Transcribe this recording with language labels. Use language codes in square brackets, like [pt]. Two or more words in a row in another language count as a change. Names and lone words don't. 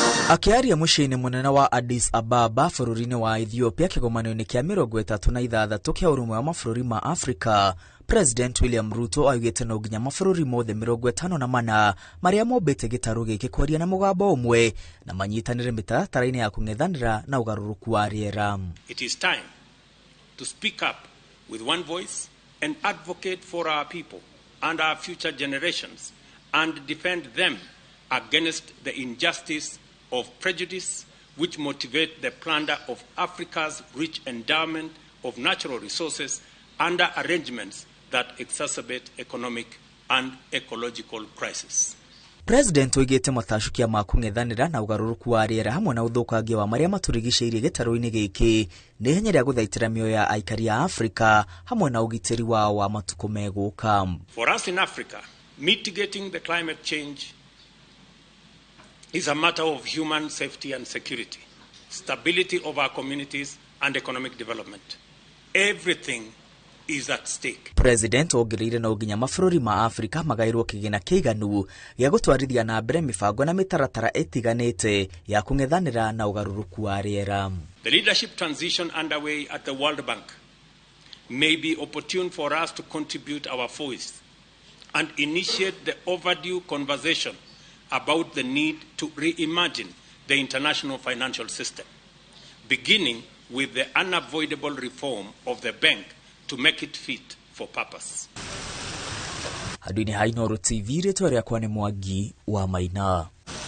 [ki] Akiaria muciĩ-inĩ munene wa Addis Ababa bũrũri-inĩ wa Ethiopia kĩgomano-inĩ kĩa 36 kĩa ũrũmwe wa mabũrũri ma Afrika, President William Ruto augĩte no nginya mabũrũri mothe 54 marĩa mombĩte gĩtarũ gĩkĩ kwaria na mũgambo ũmwe na manyitanĩre mĩtaratara-inĩ ya kũng'ethanĩra na ũgarũrũku wa rĩera. [en] It is time to speak up with one voice and advocate for our people and our future generations and defend them against the injustice of prejudice which motivate the plunder of Africa's rich endowment of natural resources under arrangements that exacerbate economic and ecological crisis. [ki] President oigĩte matacukia ma kũng'ethanĩra na ũgarũrũku wa rĩera hamwe na ũthũkangia wa marĩa matũrigicĩirie gĩtarũ-inĩ gĩkĩ nĩ ihenya rĩa gũthaitĩra mĩoyo ya aikari a Afrika hamwe na ũgitĩri wao wa matukũ megũka. [en] For us in Africa, mitigating the climate change is a matter of human safety and security, stability of our communities and economic development. Everything is at stake. [ki] President ongereire no nginya mabũrũri ma Afrika magaĩrwo kĩgĩna kĩiganu gĩa gũtwarithia na mbere mĩbango na mĩtaratara ĩtiganĩte ya kũng'ethanĩra na ũgarũrũku wa rĩera. [en] The leadership transition underway at the World Bank may be opportune for us to contribute our voice and initiate the overdue conversation about the need to reimagine the international financial system, beginning with the unavoidable reform of the bank to make it fit for purpose. [ki] Handũ-inĩ ha Inooro TV rĩtwa rĩakwa nĩ Mwangi wa Maina.